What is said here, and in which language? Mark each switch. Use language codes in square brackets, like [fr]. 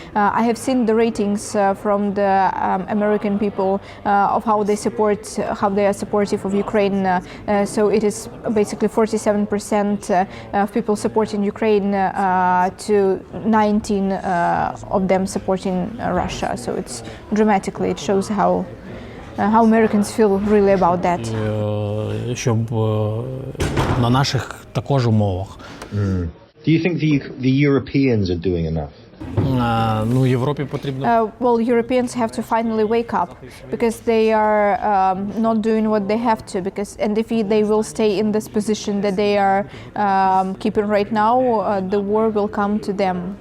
[en] I have seen the ratings from the American people of how they are supportive of Ukraine. So it is basically 47% of people supporting Ukraine to 19 of them supporting Russia. So it's dramatically, it shows how Americans feel really about that. [uk] Щоб на наших також умовах. [en] Do you think the Europeans are doing enough? [uk] Європі потрібно. [en] Well, Europeans have to finally wake up because they are not doing what they have to. And if they will stay in this position that they are keeping right now, the war will come to them.